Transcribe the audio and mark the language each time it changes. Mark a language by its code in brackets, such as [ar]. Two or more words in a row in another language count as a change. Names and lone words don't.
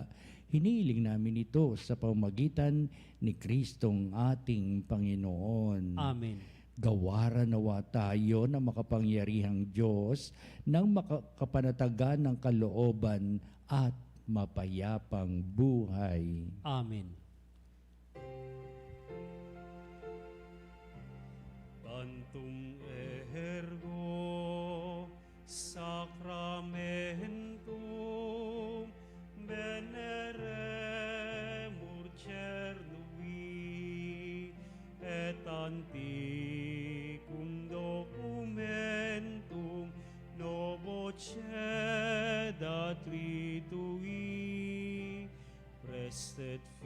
[tl] Hiniling namin ito sa pamamagitan ni Kristong ating Panginoon. Amen. Gawaran nawa tayo ng makapangyarihang Diyos ng makapanatagan ng kalooban at mapayapang buhay. Amen. [la] Cantum ergo sacramentum veneremur cernui et antiquum documentum novo cedat ritui prestet